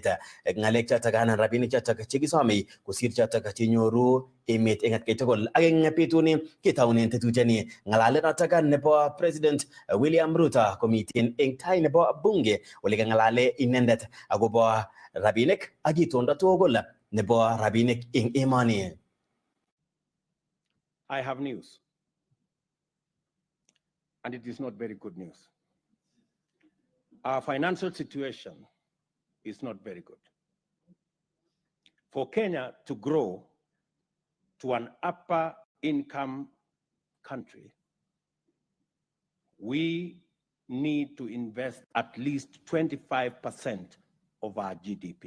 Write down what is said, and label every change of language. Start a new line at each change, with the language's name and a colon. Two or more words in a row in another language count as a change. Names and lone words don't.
Kalenjin: Ngalek chotok anan rabinik chotok chekisome kosir chotok chenyoru emet eng atkai tugul. Ak eng betuni ketaunen tetutiani ngalalet notok nebo President William Ruto komiten eng tai nebo bunge ole kangalale inendet akobo rabinik ak itondo tugul nebo rabinik eng emoni.
English: I have news, and it is not very good news. Our financial situation is not very good. For Kenya to grow to an upper income country, we need to invest at least 25% of our GDP.